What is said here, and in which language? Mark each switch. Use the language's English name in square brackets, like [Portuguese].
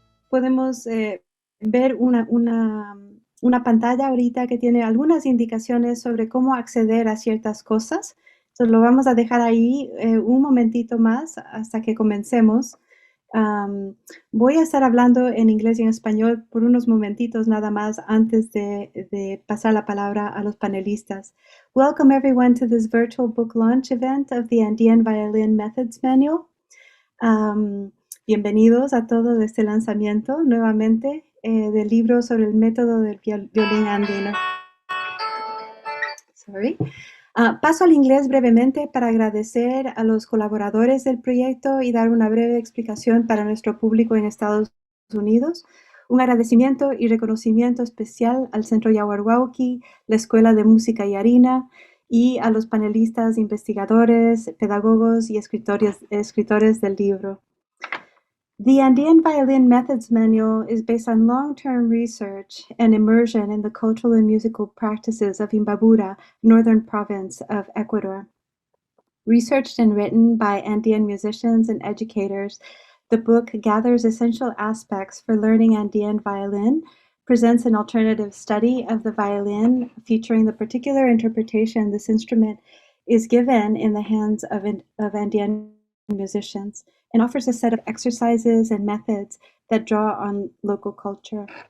[Spanish] Podemos ver una pantalla ahorita que tiene algunas indicaciones sobre cómo acceder a ciertas cosas. Entonces lo vamos a dejar ahí un momentito más hasta que comencemos. Voy a estar hablando en inglés y en español por unos momentitos nada más antes de pasar la palabra a los panelistas. [English] Welcome everyone to this virtual book launch event of the Andean Violin Methods Manual. [Spanish] Bienvenidos a todos a este lanzamiento nuevamente del libro sobre el método del violín andino. Sorry. Paso al inglés brevemente para agradecer a los colaboradores del proyecto y dar una breve explicación para nuestro público en Estados Unidos. Un agradecimiento y reconocimiento especial al Centro Yaguarhuauqui, la Escuela de Música Yarina y a los panelistas, investigadores, pedagogos y escritores del libro. [English] The Andean Violin Methods Manual is based on long-term research and immersion in the cultural and musical practices of Imbabura, northern province of Ecuador. Researched and written by Andean musicians and educators, the book gathers essential aspects for learning Andean violin, presents an alternative study of the violin featuring the particular interpretation this instrument is given in the hands of Andean musicians, and offers a set of exercises and methods that draw on local culture.